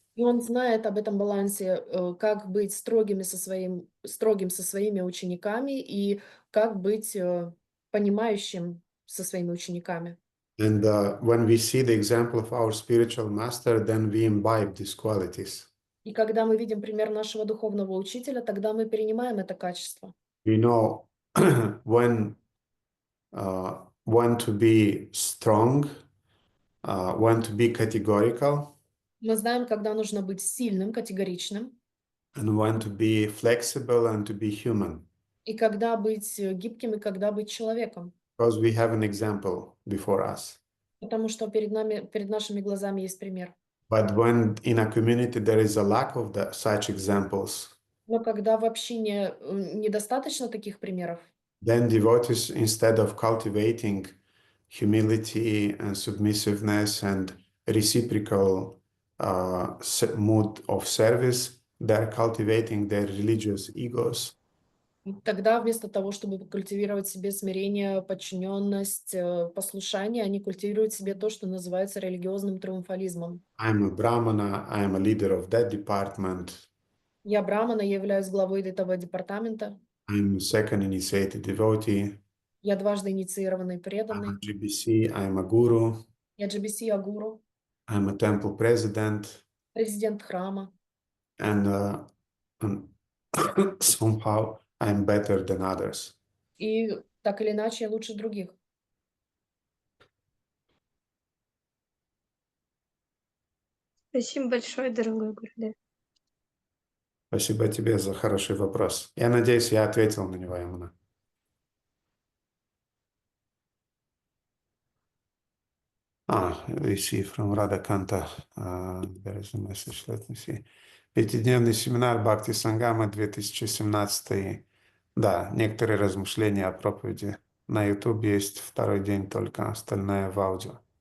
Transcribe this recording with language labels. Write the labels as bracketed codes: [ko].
[ru] И он знает об этом балансе, как быть строгим со своими учениками и как быть понимающим со своими учениками. [en] And when we see the example of our spiritual master, then we imbibe these qualities. [ru] И когда мы видим пример нашего духовного учителя, тогда мы перенимаем это качество. [en] We know when to be strong, when to be categorical, [ru] Мы знаем, когда нужно быть сильным, категоричным, [en] and when to be flexible and to be human. [ru] и когда быть гибким, и когда быть человеком. [en] Because we have an example before us. [ru] Потому что перед нашими глазами есть пример. [en] But when in a community there is a lack of such examples, [ru] Но когда в общине недостаточно таких примеров, [en] then devotees, instead of cultivating humility and submissiveness and reciprocal mood of service, they're cultivating their religious egos. [ru] тогда вместо того, чтобы культивировать в себе смирение, подчиненность, послушание, они культивируют в себе то, что называется религиозным триумфализмом. [en] I'm a Brahmana, I am a leader of that department. [ru] Я брамана, я являюсь главой этого департамента. [en] I'm a second initiated devotee. [ru] Я дважды инициированный [en] I'm [ru] преданный. [en] a GBC, I'm a guru. [ru] Я GBC, я гуру, [en] I'm a temple president. [ru] президент храма. [en] And somehow I'm better than others. [ru] И так или иначе я лучше других. Спасибо большое, дорогой Гурдев. Спасибо тебе за хороший вопрос. Я надеюсь, я ответил на него, Ямана. [en] We see from Radhakanta, there is a message, let me see. [ru] Пятидневный семинар Бхакти Сангама 2017. Да, некоторые размышления о проповеди. На YouTube есть второй день только, остальное в аудио.